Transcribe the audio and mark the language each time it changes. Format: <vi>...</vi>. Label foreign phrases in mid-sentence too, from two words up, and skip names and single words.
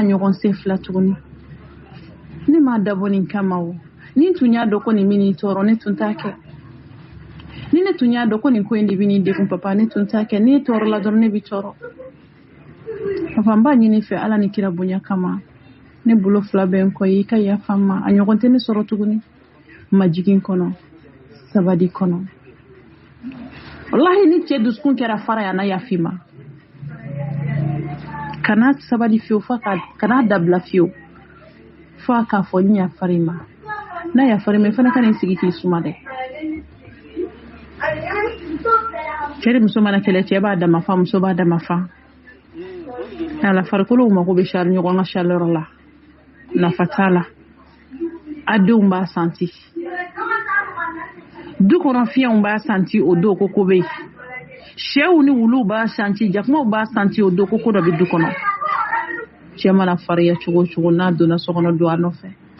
<bm>ɲɔgɔn sen fila tuguni ne m'a dabɔ nin kama o ni tun y'a dɔn ko nin bɛ n'i tɔɔrɔ ne tun t'a kɛ ni ne tun y'a dɔn ko nin ko in de bɛ n'i degun papa ne tun t'a kɛ ne tɔɔrɔ la dɔrɔn ne bɛ tɔɔrɔ papa n b'a ɲini fɛ ala ni kira bonya kama ne bolo fila bɛ n kɔ ye i ka yafa n ma a ɲɔgɔn tɛ ne sɔrɔ tuguni majigin kɔnɔ sabali kɔnɔ wallahi ni cɛ dusukun kɛra fara ya na yafi ma kana sabali fiyewu kana dabila fiyewu fo a k'a fɔ n yafari ma n'a yafari ma i fana ka n'i sigi k'i suma dɛ cɛ de muso mana kɛlɛ cɛ b'a dama fa muso b'a dama fa ala farikolow mako bɛ shari ɲɔgɔn ka chaleur la nafa t'a la a denw b'a santi du kɔnɔ fiɲɛw b'a santi o don ko bɛ yen sɛw ni wuluw b'a santi jakumaw b'a santi o don ko dɔ bɛ du kɔnɔ cɛ mana fariya cogo o cogo n'a donna so kɔnɔ don a nɔfɛ</bm>